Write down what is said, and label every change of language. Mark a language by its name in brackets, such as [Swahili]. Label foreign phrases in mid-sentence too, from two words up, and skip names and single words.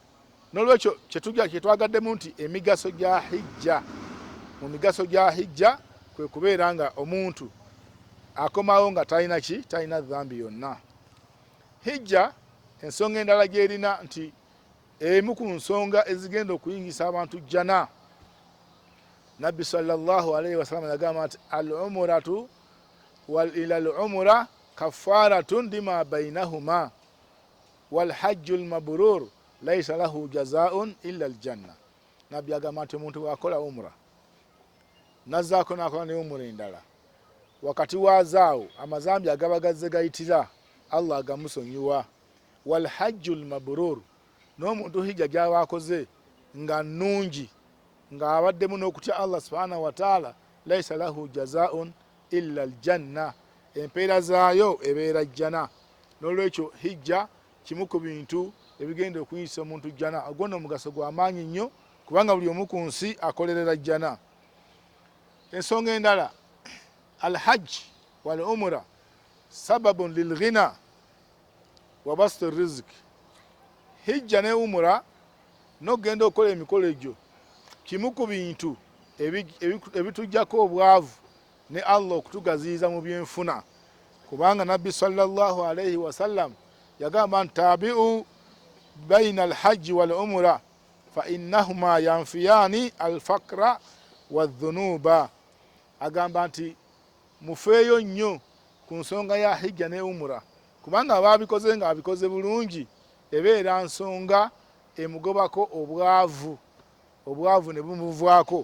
[Ganda] N'olwekyo kye twagaddemu nti emigaso gya hijja, mu migaso gya hijja kwe kubeera nga omuntu akomawo nga talina ki, talina dhambi yonna. Hijja ensonga endala gy'erina nti emu ku nsonga ezigenda okuyingisa abantu jjana. Nabbi [Arabic] صلى الله عليه وسلم [Ganda] yagamba nti [Arabic] العمرة إلى العمرة كفارة لما بينهما والحج المبرور ليس له جزاء إلا الجنة. [Ganda] Nabbi yagamba nti omuntu bw'akola umra nazzaako n'akola ne umra endala, wakati wazaawo amazambi agaba gazze gayitira Allah agamusonyiwa. [Arabic] والحج المبرور, [Ganda] n'omuntu hijja gy'aba akoze nga nnungi, nga abaddemu n'okutya [Arabic] الله سبحانه وتعالى, ليس له جزاء إلا الجنة, [Ganda] empeera zaayo ebeera jjana. N'olwekyo hijja kimu ku bintu ebigenda okuyisa omuntu jjana. Ogwo nno omugaso gwa maanyi nnyo kubanga buli omu ku nsi akolerera jjana. [Arabic] Ensonga endala, الحج والعمرة سبب للغنى وبسط الرزق. [Ganda] Hijja ne umra n'ogenda okukola emikolo egyo kimu ku bintu ebitujjako obwavu ne Allah okutugaziyiza mu byenfuna, kubanga nabbi [Arabic] صلى الله عليه وسلم [Ganda] yagamba nti [Arabic] تابعوا بين الحج والعمرة فإنهما ينفيان الفقر والذنوب. [Ganda] Agamba nti mufeeyo nnyo ku nsonga ya hijja ne umra, kubanga ababikoze nga abikoze bulungi ebeera nsonga emugobako obwavu ne bumuvaako.